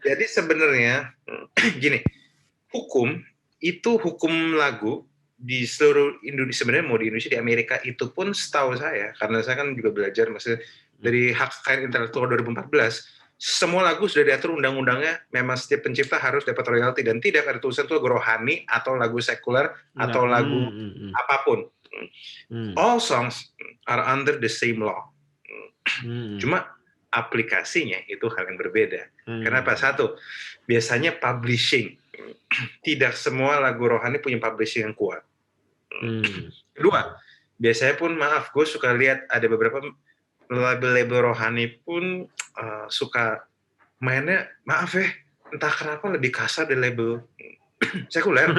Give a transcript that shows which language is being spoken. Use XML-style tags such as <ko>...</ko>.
<id>Jadi sebenarnya gini, hukum lagu di seluruh Indonesia, sebenarnya mau di Indonesia, di Amerika itu pun setahu saya, karena saya kan juga belajar maksudnya dari hak kekayaan intelektual 2014, semua lagu sudah diatur undang-undangnya, memang setiap pencipta harus dapat royalti, dan tidak ada tulisan itu lagu rohani atau lagu sekuler atau lagu apapun.</id> <en>All songs are under the same law.</en> <id>Cuma aplikasinya itu hal yang berbeda. Kenapa? Satu, biasanya publishing. Tidak semua lagu rohani punya publishing yang kuat. Kedua, biasanya pun maaf, gue suka lihat ada beberapa label-label rohani pun suka mainnya, maaf ya, entah kenapa lebih kasar dari label sekuler.</id>